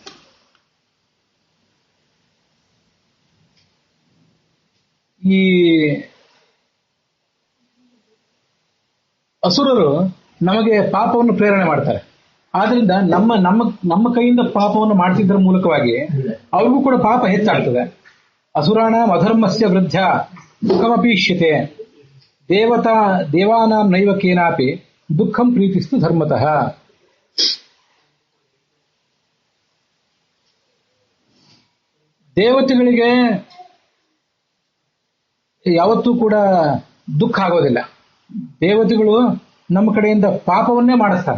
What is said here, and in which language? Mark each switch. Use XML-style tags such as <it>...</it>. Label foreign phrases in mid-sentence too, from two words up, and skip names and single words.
<kn>ಈ ಅಸುರರು ನಮಗೆ ಪಾಪವನ್ನು ಪ್ರೇರಣೆ ಮಾಡ್ತಾರೆ. ಆದ್ರಿಂದ ನಮ್ಮ ಕೈಯಿಂದ ಪಾಪವನ್ನು ಮಾಡಿಸಿದ್ರ ಮೂಲಕವಾಗಿ ಅವ್ರಿಗೂ ಕೂಡ ಪಾಪ ಹೆಚ್ಚಾಗ್ತದೆ.</kn> <sa>ಅಸುರಾಣ ಅಧರ್ಮಸ್ಯ ವೃದ್ಧ ಸುಖಮಪೀಷ್ಯತೆ ದೇವಾನಾಂ ನೈವ ಕೇನಾಪಿ ದುಃಖಂ ಪ್ರೀತಿಸ್ತು ಧರ್ಮತಃ.</sa> <kn>ದೇವತೆಗಳಿಗೆ ಯಾವತ್ತೂ ಕೂಡ ದುಃಖ ಆಗೋದಿಲ್ಲ. ದೇವತೆಗಳು ನಮ್ಮ ಕಡೆಯಿಂದ ಪಾಪವನ್ನೇ ಮಾಡಿಸ್ತಾರೆ.</kn>